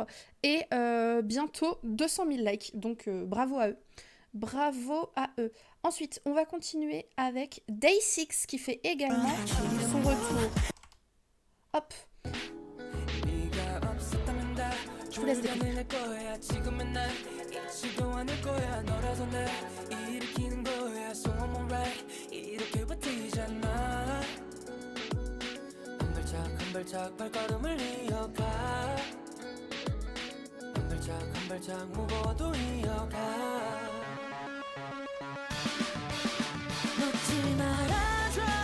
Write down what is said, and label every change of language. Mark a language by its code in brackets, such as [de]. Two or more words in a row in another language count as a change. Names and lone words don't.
[fr] Et bientôt 200 000 likes. Donc bravo à eux. Bravo à eux. Ensuite, on va continuer avec Day6 qui fait également son retour. Hop. Je vous laisse découvrir. [ko] 한 발짝 발걸음을 이어가 한 발짝 무거워도 이어가 놓지 말아줘